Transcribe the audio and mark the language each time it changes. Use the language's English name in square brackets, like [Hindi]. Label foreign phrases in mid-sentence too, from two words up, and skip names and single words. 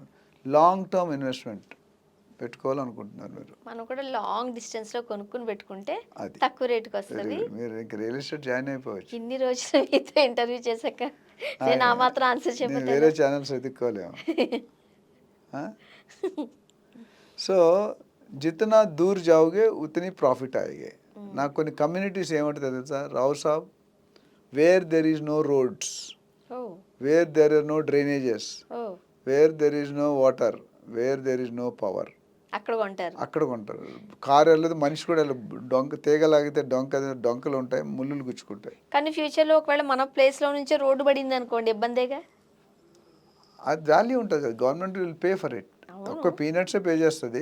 [English] long term investment [Telugu] పెట్టుకోవాలనుకుంటున్నారు మీరు. మనం కూడా [English] long distance [Telugu] కొనుక్కొని పెట్టుకుంటే అది. తక్కువ వెరీ రేట్‌కొస్తది. గుడ్. మీరు ఇంక [English] real estate join [Telugu] అయిపోవచ్చు. ఇన్ని రోజులు మీతో ఇంటర్వ్యూ చేశాక నేను ఆ ఆహ్, మాత్రం ఆన్సర్ నేను చెప్పట్టు వేరే ఎలా? ఛానెల్స్ వెతుక్కోలేము. ఆ! సో, [Hindi] जितना दूर जाओगे उतनी प्रॉफिट आएगी. హ్మ్. [Telugu] నాకు కొన్ని కమ్యూనిటీస్ ఏమంటారో తెలుసా? రావు సాబ్ [English] where there is no roads, ఓహ్! where there are no drainages, ఓహ్! where there is no water, where there is no power. [Telugu] అక్కడ కొంటారు. అక్కడ కొంటారు. కారు వెళ్ళదు, మనిషి కూడా వెళ్ళదు. డొంక తీగ లాగితే డొంకలు ఉంటాయి, ముల్లులు గుచ్చుకుంటాయి. కానీ ఫ్యూచర్‌లో ఒకవేళ మన ప్లేస్‌లో నుంచే రోడ్డు పడిందనుకోండి ఇబ్బందేగా? అది వాల్యూ ఉంటుంది కదా! [English] government will pay for it. [Telugu] అవును. తక్కువ [English] peanuts pay [Telugu] చేస్తది.